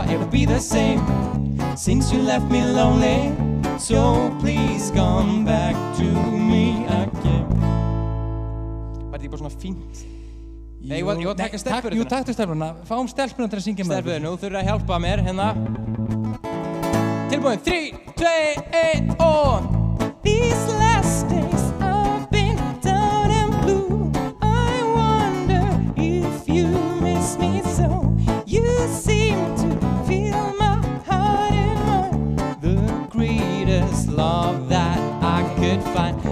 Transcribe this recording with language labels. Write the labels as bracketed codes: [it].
[en] be the same since you left me lonely. So please come back to me again. [is] Var þetta bara svona fínt? Nei, ég var að taka stelpur. Jú, taktu stelpurna. Fáum stelpurna til að syngja með Stelpur, nú þurfa að hjálpa mér hérna. Tilbúin, 3, 2, 1 og... [en] These last days I've been down and blue. I wonder if you miss me so. You seem to feel my heart and mind. The greatest love that I could find.